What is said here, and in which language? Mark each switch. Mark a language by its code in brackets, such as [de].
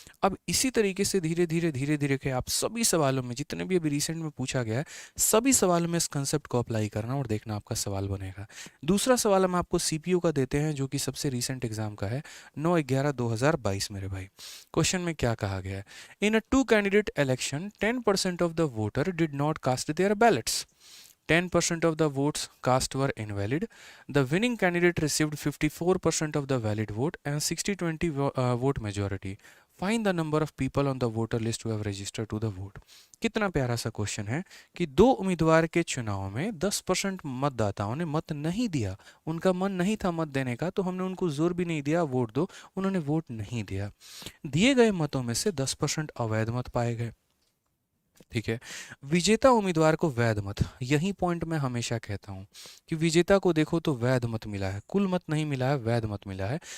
[hi] अब इसी तरीके से धीरे धीरे धीरे धीरे के आप सभी सवालों में, जितने भी अभी रिसेंट में पूछा गया है, सभी सवालों में इस कंसेप्ट को अप्लाई करना और देखना आपका सवाल बनेगा। दूसरा सवाल हम आपको CPU का देते हैं, जो कि सबसे रिसेंट एग्जाम का है, 9/11/2022 मेरे भाई। क्वेश्चन में क्या कहा गया है, [en] In a 2 candidate election 10% of the voter did not cast their ballots. 10% of the votes cast were invalid. The winning candidate received 54% of the valid vote and 60-20 vote majority. Find the number of people on the voter list who have registered to the vote. [hi] कितना प्यारा सा question है कि दो उम्मीदवार के चुनाव में 10% मतदाताओं ने मत नहीं दिया, उनका मन नहीं था मत देने का, तो हमने उनको जोर भी नहीं दिया वोट दो, उन्होंने वोट नहीं दिया। दिए गए मतों में से 10% अवैध मत पाए गए। ठीक है, विजेता उम्मीदवार को वैध मत, यही पॉइंट मैं हमेशा कहता हूं कि विजेता को देखो तो वैध मत मिला है, कुल मत नहीं मिला है, वैध मत मिला है।